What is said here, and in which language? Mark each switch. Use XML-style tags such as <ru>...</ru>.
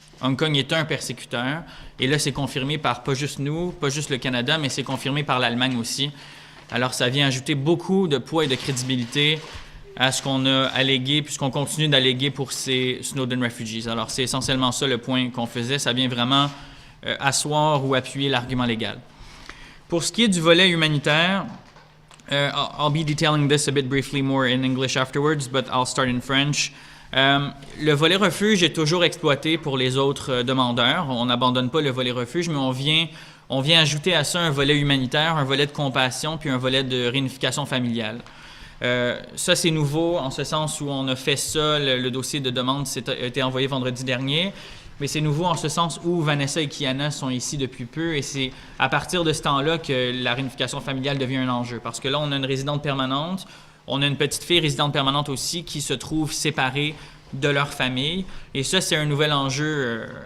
<fr>Hong Kong est un persécuteur, et là, c'est confirmé par pas juste nous, pas juste le Canada, mais c'est confirmé par l'Allemagne aussi. Alors, ça vient ajouter beaucoup de poids et de crédibilité à ce qu'on a allégué, puis ce qu'on continue d'alléguer pour ces Snowden Refugees. Alors, c'est essentiellement ça le point qu'on faisait. Ça vient vraiment asseoir ou appuyer l'argument légal. Pour ce qui est du volet humanitaire,</fr> <en>I'll be detailing this a bit briefly more in English afterwards, but I'll start in French.</en> <fr>Le volet refuge est toujours exploité pour les autres demandeurs. On n'abandonne pas le volet refuge, mais on vient ajouter à ça un volet humanitaire, un volet de compassion, puis un volet de réunification familiale. Ça, c'est nouveau en ce sens où on a fait ça, le dossier de demande a été envoyé vendredi dernier, mais c'est nouveau en ce sens où Vanessa et Keana sont ici depuis peu, et c'est à partir de ce temps-là que la réunification familiale devient un enjeu, parce que là, on a une résidente permanente, on a une petite fille résidente permanente aussi qui se trouve séparée de leur famille, et ça, c'est un nouvel enjeu.</fr>